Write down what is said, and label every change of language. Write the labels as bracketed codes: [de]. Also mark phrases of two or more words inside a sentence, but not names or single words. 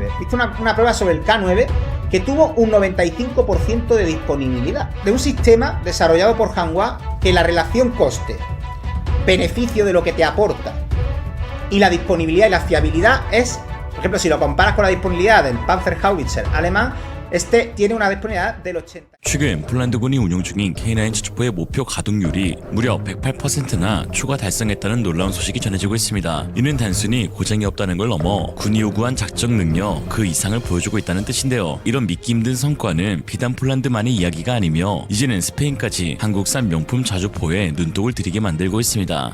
[es] Hice una prueba sobre el K9 que tuvo un 95% de disponibilidad de un sistema desarrollado por Hanwha que la relación coste-beneficio de lo que te aporta y la disponibilidad y la fiabilidad es, por ejemplo, si lo comparas con la disponibilidad del Panzerhaubitzer alemán, este tiene una disponibilidad del 80. [ko] 최근 폴란드군이 운용 중인 K9 저주포의 목표 가동률이 무려 108%나 초과 달성했다는 놀라운 소식이 전해지고 있습니다. 이는 단순히 고장이 없다는 걸 넘어 군이 요구한 작전 능력 그 이상을 보여주고 있다는 뜻인데요. 이런 믿기 힘든 성과는 비단 폴란드만의 이야기가 아니며 이제는 스페인까지 한국산 명품 자주포에 눈독을 들이게 만들고 있습니다.